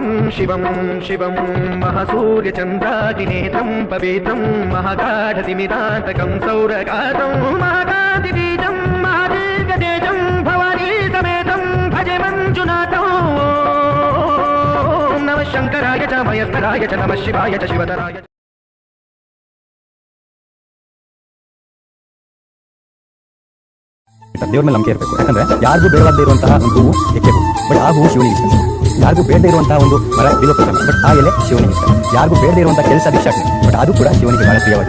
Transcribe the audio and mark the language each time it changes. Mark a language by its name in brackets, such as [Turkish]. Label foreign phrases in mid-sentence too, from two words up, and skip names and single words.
[Sanskrit] शिवं शिवं महसूर्यचन्द्रादिनेत्रं पवित्रं महागाढतिमिरान्तकं सौरकातं महाकान्तिबीजं महादीर्घतेजं भवानी समेतं भजे मञ्जुनाथं. नमः शङ्कराय च मयस्कराय च नमः शिवाय च शिवतराय. [Kannada] ದೇವ್ರ ಮೇಲೆ ನಂಬಿಕೆ ಇರಬೇಕು. ಯಾಕಂದ್ರೆ ಯಾರಿಗೂ ಬೇಡವಾಗದೇ ಇರುವಂತಹ ಒಂದು ಹೂವು ಎಕ್ಕೆ ಹೂವು, ಬಟ್ ಆ ಹೂವು ಶಿವನಿಗೆ ಇಷ್ಟ. ಯಾರಿಗೂ ಬೇಡದೇ ಇರುವಂತಹ ಒಂದು ಮರ ಬಿಲೋಪತನ, ಬಟ್ ಆ ಎಲೆ ಶಿವನಿಗೆ ಇಷ್ಟ. ಯಾರಿಗೂ ಬೇಡದೇ ಇರುವಂತಹ ಕೆಲಸ ಭಿಕ್ಷಾಟನೆ, ಬಟ್ ಅದು ಕೂಡ ಶಿವನಿಗೆ ಬಹಳ ಪ್ರಿಯವಾಗಿದೆ.